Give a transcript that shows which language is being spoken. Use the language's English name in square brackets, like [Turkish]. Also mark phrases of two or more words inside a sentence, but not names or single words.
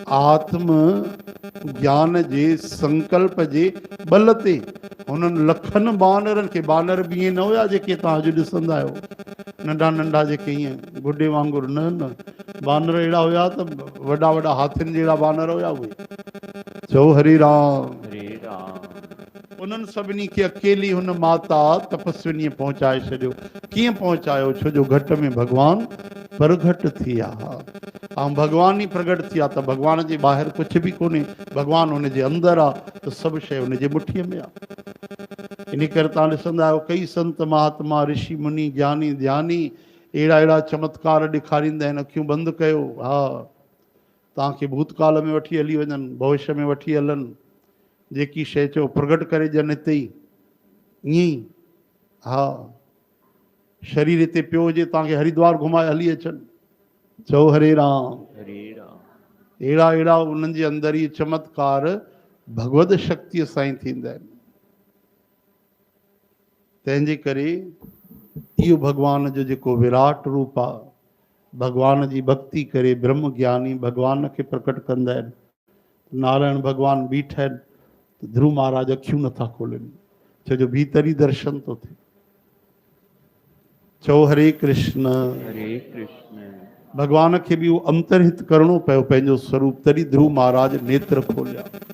[Sindhi] उन आत्म ज्ञान जे संकल्प जे बल ते हुननि लखनि बानरनि खे, बानर बि ईअं न हुया जेके तव्हां अॼु ॾिसंदा आहियो, नंढा नंढा जेके ईअं गुॾे वांगुरु, न बानर अहिड़ा हुया त वॾा वॾा हाथियुनि जहिड़ा बानर हुया उहे। चओ [Sanskrit] हरे राम। हरे राम। [Sindhi] उन्हनि सभिनी खे अकेली हुन माता तपस्विनीअ पहुचाए छॾियो। कीअं पहुचायो? छो जो घट में भॻवान प्रगट थी विया। ऐं भॻवान ई प्रगट थी विया त भॻवान जे ॿाहिरि कुझु बि कोन्हे, भॻवान हुन जे अंदरि आहे त सभु शइ हुन जे मुठीअ में आहे। इन करे तव्हां ॾिसंदा आहियो कई संत महात्मा ऋषि मुनि ज्ञानी ध्यानी अहिड़ा अहिड़ा चमत्कार ॾेखारींदा आहिनि। अखियूं बंदि कयो, हा तव्हांखे भूतकाल में वठी हली वञनि, भविष्य में वठी हलनि, जेकी शइ चओ प्रगट करे ॼण हिते ई ईअं ई। हा शरीर हिते पियो हुजे, तव्हांखे हरिद्वार घुमाए हली अचनि। चओ [Sanskrit] हरे राम। हरे राम। [Sindhi] अहिड़ा अहिड़ा उन्हनि जे अंदरि ई चमत्कार भगवत शक्तिअ सां ई थींदा आहिनि। तंहिंजे करे इहो भॻवान जो जेको विराट रूप आहे, भॻवान जी भक्ति करे ब्रह्म ज्ञानी भॻवान खे प्रकट कंदा आहिनि। नारायण भॻवान बीठा आहिनि त ध्रुव महाराज अखियूं नथा खोलनि, छो जो भीतर ई दर्शन थो थिए। चओ [Sanskrit] हरे कृष्ण। हरे कृष्ण। [Sindhi] भॻवान खे बि उहो अंतर्हित करिणो पियो पंहिंजो स्वरूप, तॾहिं ध्रुव महाराज नेत्र खोलिया।